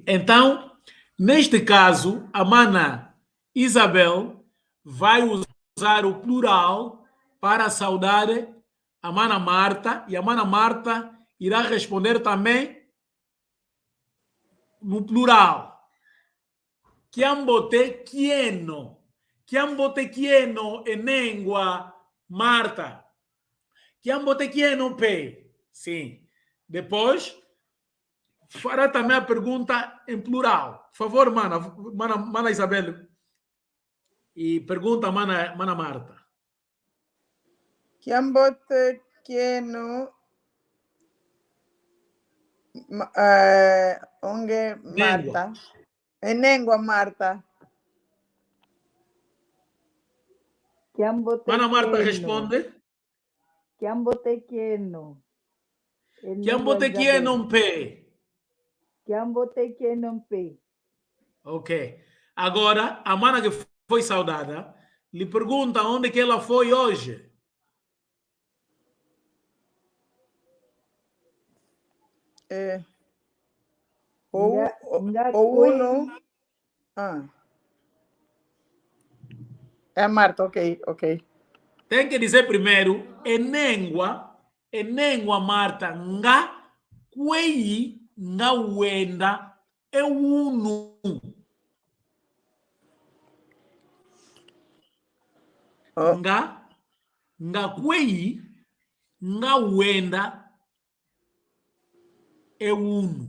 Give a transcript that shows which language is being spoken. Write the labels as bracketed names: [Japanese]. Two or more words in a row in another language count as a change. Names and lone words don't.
[Portuguese] Então, neste caso, a Mana Isabel vai usar o plural para saudar a Mana Marta e a Mana Marta irá responder também no plural. [Kimbundu] Chiambote chieno. Chiambote chieno [Portuguese] em língua Marta. [Kimbundu] Chiambote chieno pe. [Portuguese] Sim. Depois fará também a pergunta em plural. Por favor, mana Isabel. E pergunta, mana Marta. [Kimbundu] Kiambote Kieno Onge Marta. Enengua Marta. [Portuguese] Mana Marta responde. [Kimbundu] Kiambote Kieno. Chiambote chieno pe. Kiambote Kieno pe. [Portuguese] Ok. Agora, a mana que foi saudada lhe pergunta onde que ela foi hoje. [Kimbundu] Ou uno. [Portuguese] É a Marta, ok. Tem que dizer primeiro, [Kimbundu] enengua Marta, nga, kwei, nga wenda, [Portuguese] é [Kimbundu] uno. Nga kwei, nga wenda, é uno.